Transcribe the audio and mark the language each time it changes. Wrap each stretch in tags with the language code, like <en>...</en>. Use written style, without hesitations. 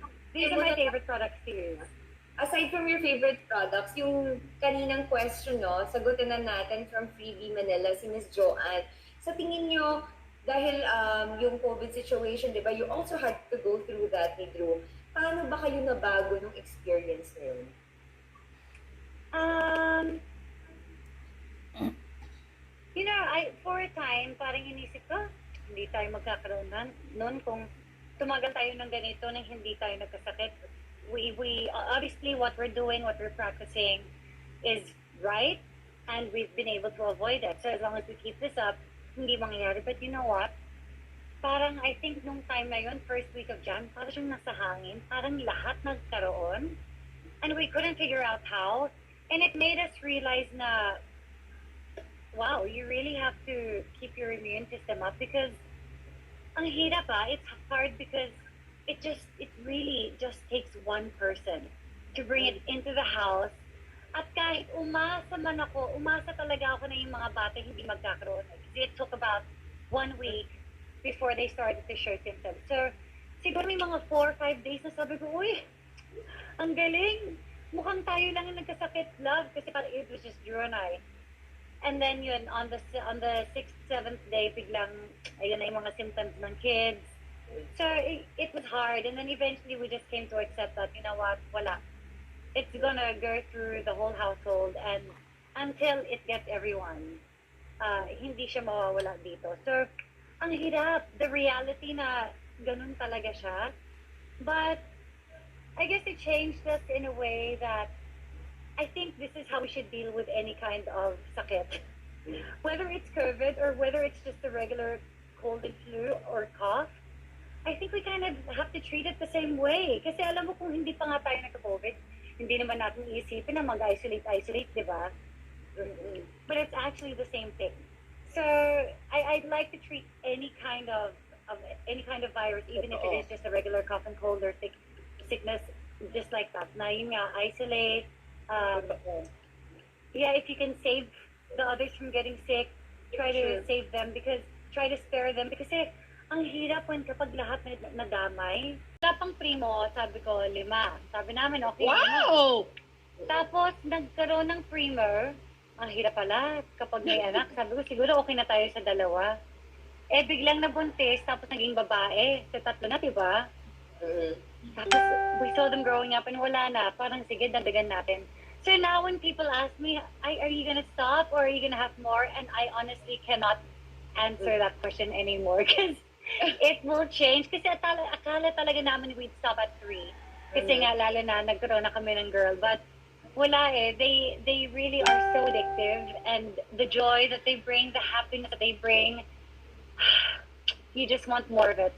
<en>these are my favorite products to use. Aside from your favorite products,</en> <tl>yung kaninang question, no, sagutin na natin from Freebie Manila, si Miss Joanne. Sa tingin nyo, dahil yung COVID situation, di ba,</tl> <en>you also had to go through that</en> <tl>ni Drew. Paano ba kayo nabago ng experience na yun? For a time, parang inisip ko, hindi tayo magkakaroon noon kung tumagal tayo ng ganito nang hindi tayo nagkasakit.</tl> <en>We obviously what we're doing, what we're practicing is right and we've been able to avoid it. So as long as we keep this up,</en> <tl>hindi mangyayari.</tl> <en>But you know what? Parang I think nung time na yun, first week of Jan,</en> <tl>parang siyang nasa hangin. Parang lahat nagkaroon.</tl> <en>And we couldn't figure out how. And it made us realize na, wow, you really have to keep your immune system up because ang hirap it's hard because it really just takes one person to bring it into the house.</en> <tl>At kahit umasa talaga ako na yung mga bata hindi magkakaroon.</tl> <en>It took about 1 week before they started to show symptoms.</en> <tl>So, siguro may mga 4 or 5 days na sabi ko, uy, ang galing. Mukhang tayo lang yung nagkasakit, love, kasi parang</tl> <en>it was just Drew and I.</en> <tl>And then yun,</tl> <en>on the 6th, 7th day,</en> <tl>biglang, ayun na yung mga symptoms ng kids.</tl> <en>So, it was hard. And then eventually, we just came to accept that, you know what, wala. It's gonna go through the whole household and until it gets everyone,</en> <tl>hindi siya mawawala dito. So, ang hirap,</tl> <en>the reality</en> <tl>na ganun talaga siya.</tl> <en>But, I guess it changed us in a way that I think this is how we should deal with any kind of sakit. whether it's COVID or whether it's just a regular cold and flu or cough, I think we kind of have to treat it the same way.</en> <tl>Kasi alam mo kung hindi pa nga tayo nagka-COVID, hindi naman natin iisipin na mag-isolate, di ba?</tl> <en>But it's actually the same thing. So I'd like to treat any kind of any kind of virus, even if it is just a regular cough and cold or sickness, just like that.</en> <tl>Na yun nga, isolate.</tl> <en>Yeah, if you can save the others from getting sick, try to save them try to spare them because ang hirap when</en> <tl>kapag lahat nadamay. Wala pang primo, sabi ko 5. Sabi namin okay.</tl> <en>Wow!</en> <tl>Tapos nagkaroon ng primer. Ang hirap pala kapag may anak. Sabi ko siguro okay na tayo sa 2. Biglang nabuntis tapos naging babae. Sa 3 na, diba? Tapos</tl> <en>we saw them growing up and</en> <tl>wala na. Parang sige, dagdagan natin.</tl> <en>So now when people ask me, are you gonna stop or are you gonna have more? And I honestly cannot answer that question anymore because it will change.</en> <tl>Kasi akala talaga namin</tl> <en>we'd stop at 3.</en> <tl>Kasi nga lalo na nagkaroon na kami ng girl.</tl> <en>But wala they really are so addictive and the joy that they bring, the happiness that they bring, you just want more of it.</en>